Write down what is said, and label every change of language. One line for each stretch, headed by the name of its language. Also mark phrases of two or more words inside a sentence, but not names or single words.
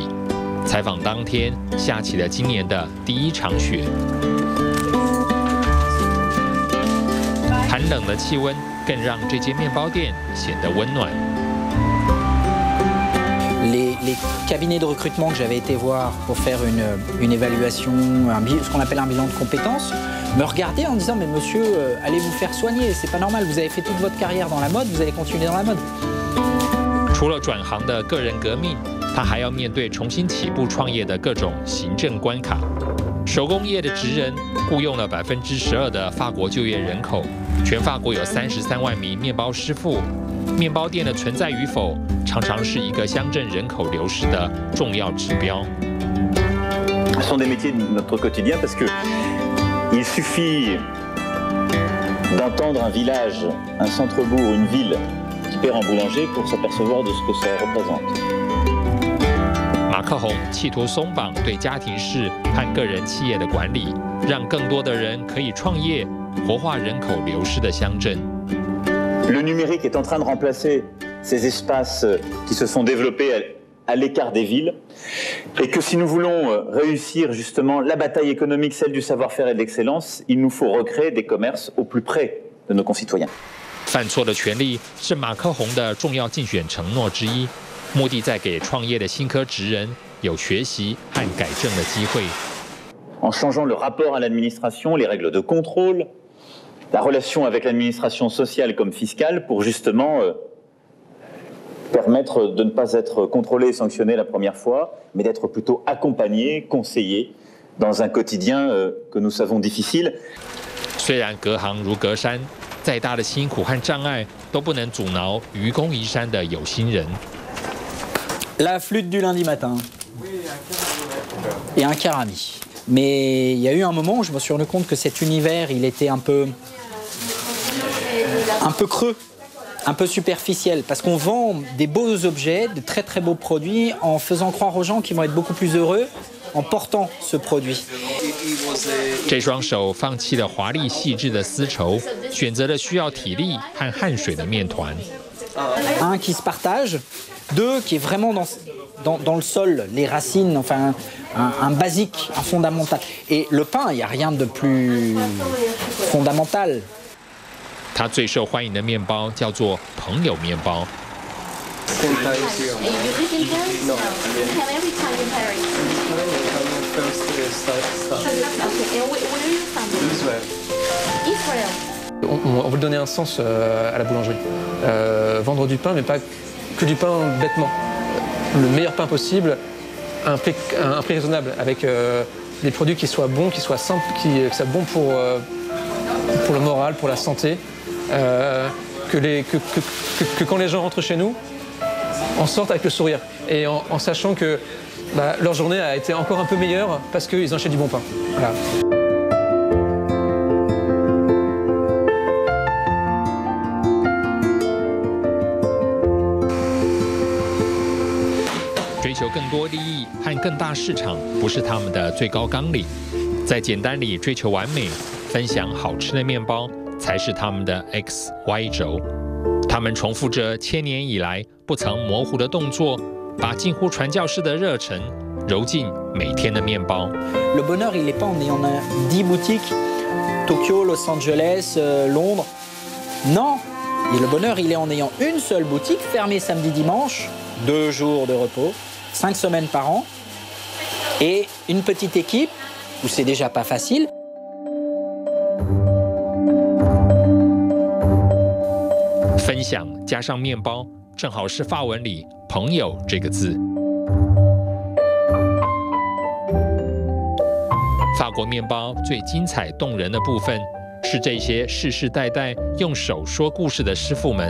Chinese: 采访当天，下起了今年的第一场雪。寒冷的气温更让这间面包店显得温暖。
French: Les cabinets de recrutement que j'avais été voir pour faire une évaluation, ce qu'on appelle un bilan de compétences, me regardaient en disant mais monsieur, allez vous faire soigner, c'est pas normal, vous avez fait toute votre carrière dans la mode, vous allez continuer dans la mode.
Chinese: 除了转行的个人革命，他还要面对重新起步创业的各种行政关卡。手工业的职人雇佣了12%的法国就业人口，全法国有33万名面包师傅。面包店的存在与否，常常是一个乡镇人口流失的重要指标。
French: Ce sont des métiers de notre quotidien parce que il suffit d'entendre un village, un centre-bourg, une ville qui perd en boulanger pour s'apercevoir de ce que ça représente.
Chinese: 马克宏企图松绑对家庭式和个人企业的管理，让更多的人可以创业，活化人口流失的乡镇。
French: Le numérique est en train de remplacer ces espaces qui se sont développés à l'écart des villes, et que si nous voulons réussir justement la bataille économique, celle du savoir-faire et de l'excellence, il nous faut recréer des commerces au plus près de nos concitoyens.
Chinese: 犯错的权利是马克宏的重要竞选承诺之一，目的在给创业的新科职人有学习和改正的机会。
French: En changeant le rapport à l'administration, les règles de contrôle, la relation avec l'administration sociale comme fiscale pour justement permettre de ne pas être contrôlé et sanctionné la première fois, mais d'être plutôt accompagné, conseillé dans un quotidien que nous savons difficile.
Chinese: 虽然隔行如隔山，再大的辛苦和障碍都不能阻挠愚公移山的有心人。
French: La flûte du lundi matin. Et un carami. Mais il y a eu un moment où je me suis rendu compte que cet univers, il était un peu creux, un peu superficiel, parce qu'on vend des beaux objets, de très très beaux produits, en faisant croire aux gens qu'ils vont être beaucoup plus heureux en portant ce produit.
Chinese: 这双手放弃了华丽细致的丝绸，选择了需要体力和汗水的面团。
French: Un qui se partage, deux qui est vraiment dans le sol, les racines, enfin un basique, un fondamental. Et le pain, il n'y a rien de plus fondamental.
Chinese: 它最受欢迎的面包叫做朋友面包。
English: You live in Paris? No. Have every time in Paris? Okay, and where are you from? Israel.
French: On veut donner un sens à la boulangerie. Vendre du pain, mais pas que du pain bêtement. Le meilleur pain possible, à un prix raisonnable, avec des produits qui soient bons, qui soient simples, qui soient bons pour le moral, pour la santé. Que quand les gens rentrent chez nous, en sortent avec le sourire. Et en sachant que leur journée a été encore un peu meilleure parce qu'ils ont acheté du bon pain. Voilà.
Chinese: 追求更多利益和更大市场不是他们的最高纲领，在简单里追求完美，分享好吃的面包才是他们的 XY 轴。他们重复着千年以来不曾模糊的动作，把近乎传教士的热忱揉进每天的面包。
French: Le bonheur, il n'est pas en ayant 10 boutiques, Tokyo, Los Angeles, Londres. Non, et le bonheur, il est en ayant une seule boutique, fermée samedi, dimanche, 2 jours de repos, 5 semaines par an, et une petite équipe où c'est déjà pas facile.
Chinese: 分享加上面包，正好是法文里“朋友”这个字。法国面包最精彩动人的部分，是这些世世代代用手说故事的师傅们。